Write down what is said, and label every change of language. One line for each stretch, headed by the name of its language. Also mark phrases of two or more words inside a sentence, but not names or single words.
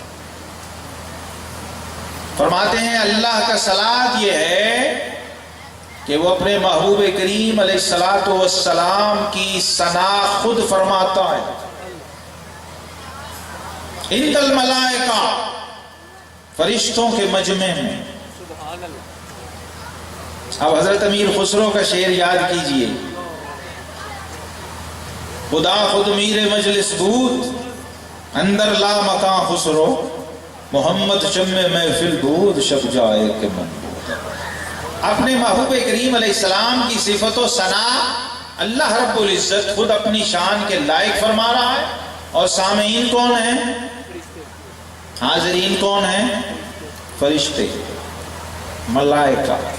Urdu: فرماتے ہیں اللہ کا صلاۃ یہ ہے کہ وہ اپنے محبوب کریم
Arabic: علیہ الصلاۃ والسلام
Urdu: کی ثنا خود فرماتا ہے
Arabic: عند الملائکہ،
Urdu: فرشتوں کے مجمع میں۔ اب حضرت امیر خسرو کا شعر یاد کیجئے،
Persian: خدا خود میر مجلس بود اندر لا مکان خسرو، محمد شم محفل بود شب جائے کہ من۔
Urdu: اپنے محبوب کریم
Arabic: علیہ السلام
Urdu: کی صفت و ثنا اللہ رب العزت خود اپنی شان کے لائق فرما رہا ہے، اور سامعین کون ہیں؟ حاضرین کون ہیں؟ فرشتے، ملائکہ۔